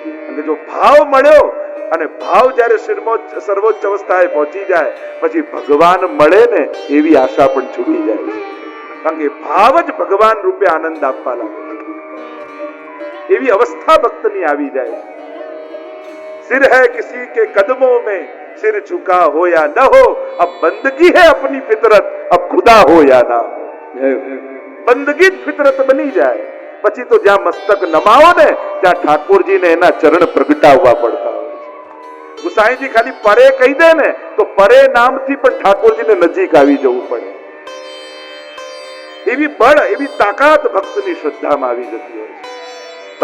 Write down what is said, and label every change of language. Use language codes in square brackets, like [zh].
[gu] અને જો ભાવ મળ્યો અને ભાવ જ્યારે સર્વોચ્ચ અવસ્થાએ પહોંચી જાય પછી ભગવાન મળે ને એવી આશા પણ છૂટી જાય છે. કારણ કે ભાવ જ ભગવાન રૂપે આનંદ આપવા લાગે છે. એવી અવસ્થા ભક્તની આવી જાય છે. [hi] सिर है किसी के कदमों में, सिर झुका हो या न हो, अब बंदगी है अपनी फितरत, अब खुदा हो या ना हो. [gu] બંદગી જ ફિતરત બની જાય. પછી તો જ્યાં મસ્તક નમાવો ને ત્યાં ઠાકોરજીને એના ચરણ પ્રગટાવવા પડતા હોય છે. ગુસાઈજી ખાલી પરે કહી દે ને તો પરે નામથી પણ ઠાકોરજીને નજીક આવી જવું પડે. એવી બળ, એવી તાકાત ભક્તની શ્રદ્ધામાં આવી જતી હોય છે.